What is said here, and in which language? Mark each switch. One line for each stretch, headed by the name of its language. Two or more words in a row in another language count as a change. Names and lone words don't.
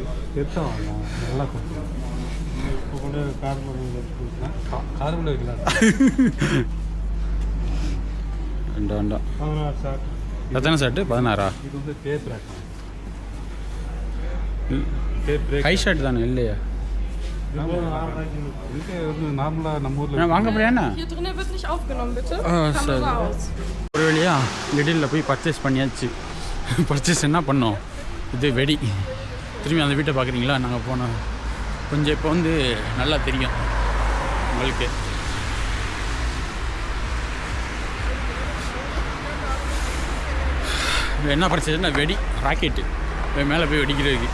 Tamil: பெருசாக வாங்கலாம். நல்லா கொடுக்கலாம். இப்போ கொண்டு கார்பன் வைக்கலாம். வேண்டாம். 16 சார். எத்தனை ஷர்ட்டு? 16. இது வந்து
English: tape rack. tape rack high shirt
Tamil: தானே இல்லையா? இதுக்கு வந்து நார்மலாக நம்ம ஊரில் வாங்க முடியாண்ணா.
German: Hier drinnen wird nicht aufgenommen, bitte.
Tamil: சரி.
German: Kamera aus.
Tamil: ஒரு வழியா லிட்டிலில் போய் பர்ச்சேஸ் பண்ணியாச்சு. பர்ச்சேஸ் என்ன பண்ணோம்? இது வெடி. திரும்பி அந்த வீட்டை பார்க்குறீங்களா? நாங்கள் போனோம் கொஞ்சம் இப்போ வந்து நல்லா தெரியும் உங்களுக்கு. என்ன பர்ச்சேஸ்னா வெடி, ராக்கெட்டு மேலே போய் வெடிக்கிறதுக்கு.